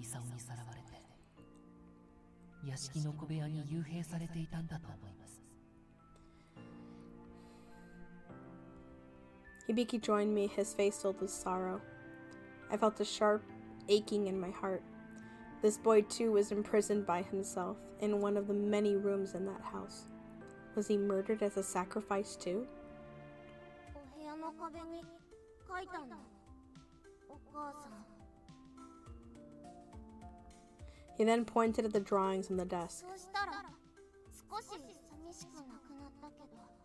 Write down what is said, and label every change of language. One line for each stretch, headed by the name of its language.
Japanese: イサオにさらわれて屋敷の小部屋に幽閉されていたんだと思います。
English: Hibiki joined me, his face filled with sorrow. I felt a sharp aching in my heart. This boy, too, was imprisoned by himself in one of the many rooms in that house. Was he murdered as a sacrifice, too?
Japanese: お部屋の壁に書いたのお母さん
English: He then pointed at the drawings on the desk.
Japanese: そうしたら少し寂しくなくなったけど